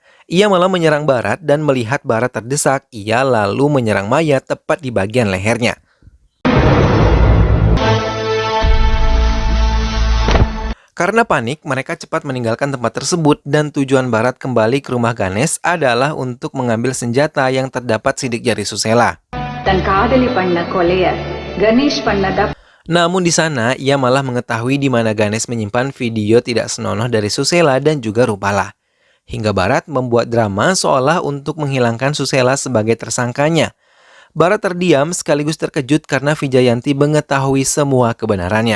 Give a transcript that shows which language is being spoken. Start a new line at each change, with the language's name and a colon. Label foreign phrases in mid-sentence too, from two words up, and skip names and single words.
Indonesian: Ia malah menyerang Barat dan melihat Barat terdesak, ia lalu menyerang Maya tepat di bagian lehernya. Karena panik, mereka cepat meninggalkan tempat tersebut dan tujuan Barat kembali ke rumah Ganesh adalah untuk mengambil senjata yang terdapat sidik jari Susela.
Tamil: தன் காதலி பண்ண கொலைய கணேஷ் பண்ண
Indonesian: Namun di sana, ia malah mengetahui di mana Ganesh menyimpan video tidak senonoh dari Susela dan juga Rupala. Hingga Barat membuat drama seolah untuk menghilangkan Susela sebagai tersangkanya. Barat terdiam sekaligus terkejut karena Vijayanti mengetahui semua kebenarannya.